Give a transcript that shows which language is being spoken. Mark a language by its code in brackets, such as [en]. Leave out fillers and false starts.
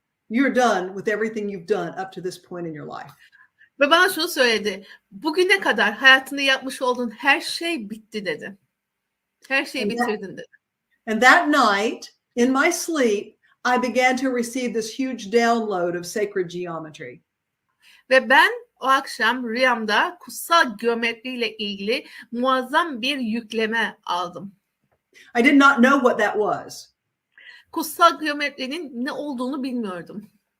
[en] you're done with everything you've done up to this point in your life. [tr] Ve bana şunu söyledi. Bugüne kadar hayatında yapmış olduğun her şey bitti dedi. Her şeyi bitirdin dedi. [en] And that night, in my sleep, I began to receive this huge download of sacred geometry. [tr] Ve ben o akşam rüyamda kutsal geometriyle ilgili muazzam bir yükleme aldım. [en] I did not know what that was. [tr] Kutsal geometrinin ne olduğunu bilmiyordum.